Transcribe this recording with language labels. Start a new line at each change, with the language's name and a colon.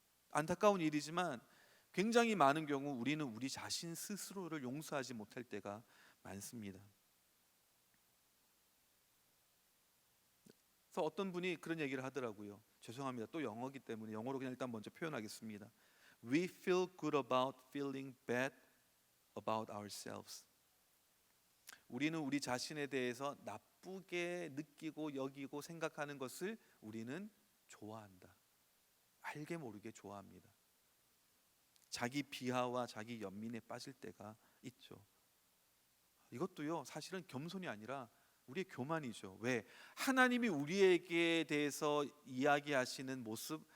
Korean: 안타까운 일이지만 굉장히 많은 경우 우리는 우리 자신 스스로를 용서하지 못할 때가 많습니다. 그래서 어떤 분이 그런 얘기를 하더라고요. 죄송합니다. 또 영어기 때문에 영어로 그냥 일단 먼저 표현하겠습니다.
English: We feel good about feeling bad about ourselves.
Korean: 우리는 우리 자신에 대해서 나쁘게 느끼고 여기고 생각하는 것을 우리는 좋아한다. 알게 모르게 좋아합니다. 자기 비하와 자기 연민에 빠질 때가 있죠. 이것도요, 사실은 겸손이 아니라 우리의 교만이죠. 왜? 하나님이 우리에게 대해서 이야기하시는 모습,